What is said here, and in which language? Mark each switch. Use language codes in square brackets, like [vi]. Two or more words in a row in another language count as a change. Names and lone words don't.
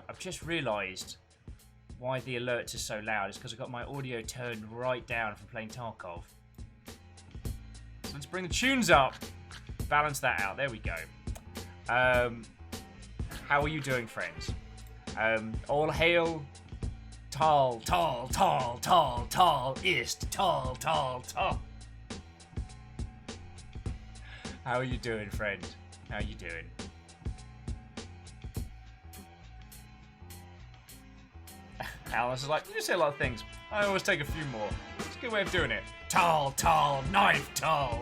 [en] I've just realised why the alerts are so loud. It's because I've got my audio turned right down from playing Tarkov. So let's bring the tunes up. Balance that out. There we go. How are you doing, friends? All hail Tal, Tal, Tal, Tal, Tal, Ist, Tal, Tal, Tal. How are you doing, friend? How are you doing? Alice is like, you say a lot of things. I always take a few more. It's a good way of doing it. Tal, Tal, knife, Tal.